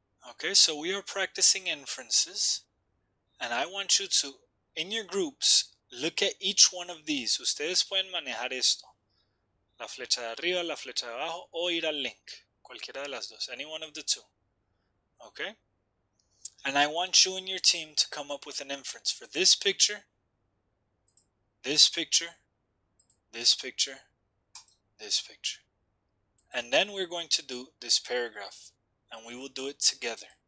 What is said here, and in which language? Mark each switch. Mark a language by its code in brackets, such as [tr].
[en] Okay, so we are practicing inferences, and I want you to, in your groups, look at each one of these. [es] Ustedes pueden manejar esto. La flecha de arriba, la flecha de abajo, o ir al link. Cualquiera de las dos, [en] any one of the two. Okay? And I want you and your team to come up with an inference for this picture, this picture, this picture, this picture. And then we're going to do this paragraph, and we will do it together.